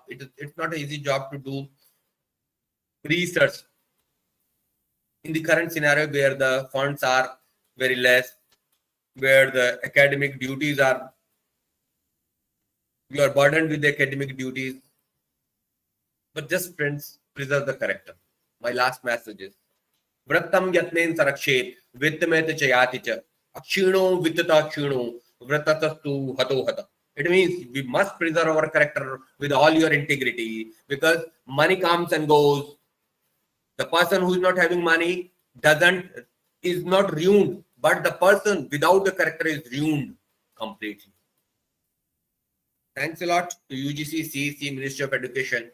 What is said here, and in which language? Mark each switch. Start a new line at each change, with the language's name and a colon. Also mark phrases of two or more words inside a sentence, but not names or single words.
English: It's not an easy job to do research in the current scenario where the funds are very less, where the academic duties are, you are burdened with the academic duties. But just friends, preserve the character. My last message is
Sanskrit: वृत्तं यत्नेन संरक्षेत् वित्तमेति चयाति च अक्षीणो वित्ततः अक्षीणो वृत्ततस्तु हतो हतः.
English: It means we must preserve our character with all your integrity, because money comes and goes. The person who is not having money is not ruined, but the person without the character is ruined completely. Thanks a lot to UGC, CEC, Ministry of Education.